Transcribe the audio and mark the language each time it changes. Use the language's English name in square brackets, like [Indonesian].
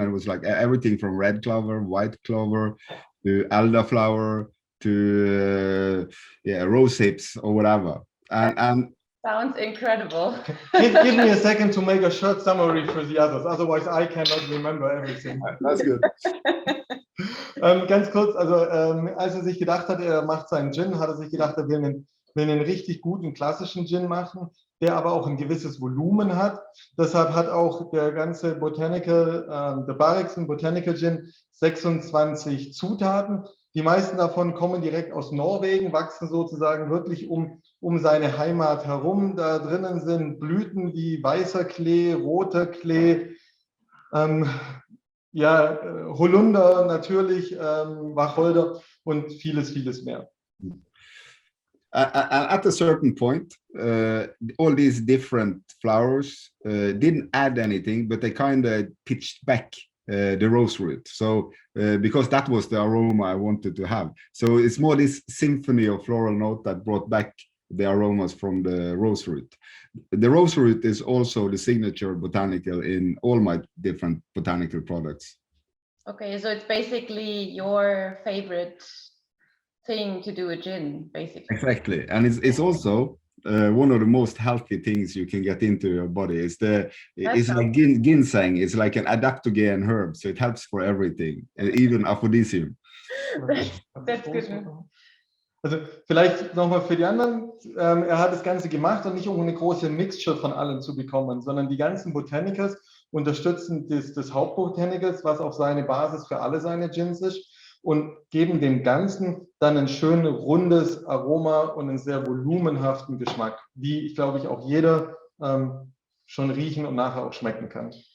[English] And it was like everything from red clover, white clover, to elderflower, to rose hips or whatever. And sounds incredible. Give me a second to make a short summary for the others, otherwise I cannot remember everything. That's good. [German] Ganz kurz, also als er sich gedacht hat, er macht seinen Gin, hat er sich gedacht, er will einen richtig guten klassischen Gin machen, der aber auch ein gewisses Volumen hat. Deshalb hat auch der ganze der Bareksten Botanical Gin 26 Zutaten. Die meisten davon kommen direkt aus Norwegen, wachsen sozusagen wirklich um seine Heimat herum. Da drinnen sind Blüten wie weißer Klee, roter Klee, Holunder natürlich, Wacholder und vieles mehr. [English] At a certain point, all these different flowers didn't add anything, but they kind of pitched back the rose root. So because that was the aroma I wanted to have. So it's more this symphony of floral note that brought back the aromas from the rose root. The rose root is also the signature botanical in all my different botanical products. Okay, so it's basically your favorite thing to do a gin, basically. Exactly, and it's also one of the most healthy things you can get into your body. It's like ginseng. It's like an adaptogen herb, so it helps for everything, and even aphrodisium. That's good. [German] Also vielleicht nochmal für die anderen, er hat das Ganze gemacht und nicht um eine große Mixture von allem zu bekommen, sondern die ganzen Botanicals unterstützen des Hauptbotanicals, was auch seine Basis für alle seine Gins ist, und geben dem Ganzen dann ein schön rundes Aroma und einen sehr volumenhaften Geschmack, wie, ich glaube, auch jeder schon riechen und nachher auch schmecken kann.